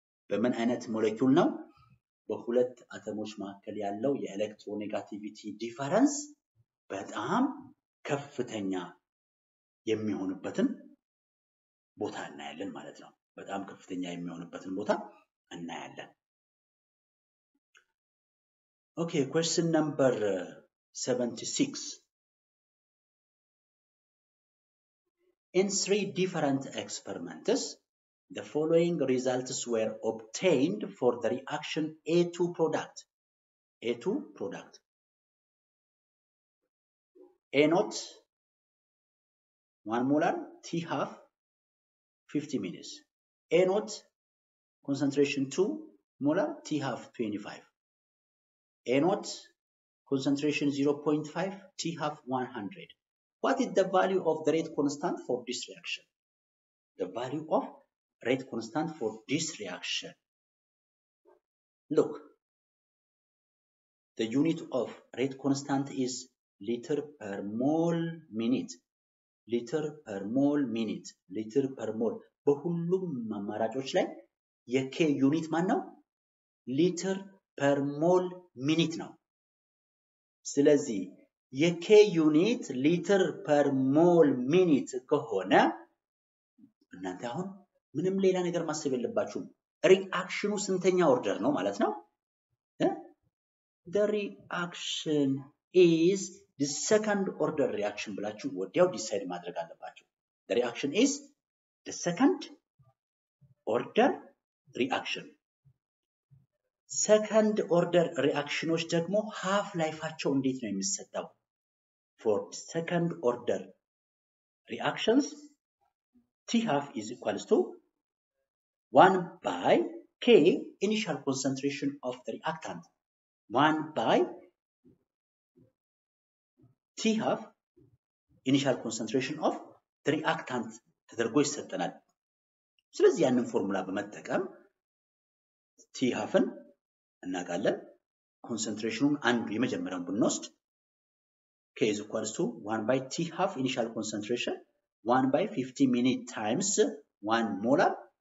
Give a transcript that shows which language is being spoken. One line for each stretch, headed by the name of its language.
Amharic: በምን አይነት ሞለኪውል ነው? በሁለት አተሞች መካከል ያለው የኤሌክትሮኔጋቲቪቲ ዲፈረንስ በጣም ከፍተኛ የሚሆንበትን ቦታ እናያለን ማለት ነው። በጣም ከፍተኛ የሚሆንበትን ቦታ እናያለን።
English: Okay, question number 76. In 3 different experiments, the following results were obtained for the reaction A2 product. A2 product. A naught 1 molar, T half 50 minutes. A naught concentration 2 molar, T half 25. A naught concentration 0.5, T half 100. What is the value of the rate constant for this reaction? The value of rate constant for this reaction. Look, the unit of rate constant is liter per mole minute. Liter per mole minute. Liter per mole.
Amharic: በሁሉም አማራጮች ላይ የK ዩኒት ማን ነው? ሊትር per mole minute ነው። ስለዚህ የK ዩኒት ሊትር per mole minute ከሆነ እናንተ አሁን ምንም ሌላ ነገር ማሰብ የለባችሁም። ሪአክሽኑ ስንተኛ ኦርደር ነው ማለት ነው?
English: The reaction is the second order reaction
Amharic: ብላችሁ ወዲያው ዲሳይድ ማድረግ አለባችሁ።
English: The reaction is the second order reaction.
Amharic: Second order reactionዎች ደግሞ half lifeአቸው እንዴት ነው የሚሰጠው?
English: For second order reactions, T half is equals to 1 by K initial concentration of the reactant. 1 by T half initial concentration of the reactant
Amharic: ተደርጎ ይሰጠናል። ስለዚህ ያንን ፎርሙላ በመጠቀም T halfን እናውቃለን። ኮንሰንትሬሽኑን አንዱ የመጀመሪያውን ብንወስድ
English: K is equals to 1 by T half initial concentration 1 by 50 minute times 1 molar.